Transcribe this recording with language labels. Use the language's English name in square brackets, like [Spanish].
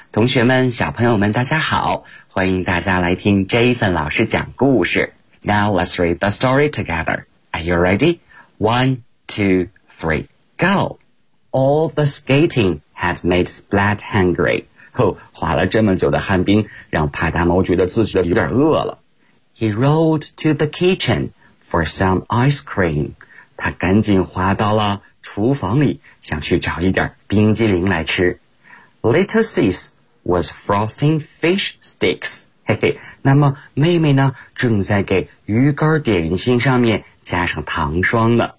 [Chinese] 同学们，小朋友们，大家好，欢迎大家来听 Jason 老师讲故事。 [English] Now let's read the story together. Are you ready? 1, 2, 3, go! All the skating had made Splat hungry. [Chinese] 滑了这么久的旱冰让帕达猫觉得自己有点饿了。 [English] He rolled to the kitchen for some ice cream. [Chinese] 他赶紧滑到了厨房里，想去找一点冰激凌来吃。 [English] Little Sis was frosting fish sticks. [Chinese] 嘿嘿，那么妹妹呢，正在给鱼干点心上面加上糖霜呢。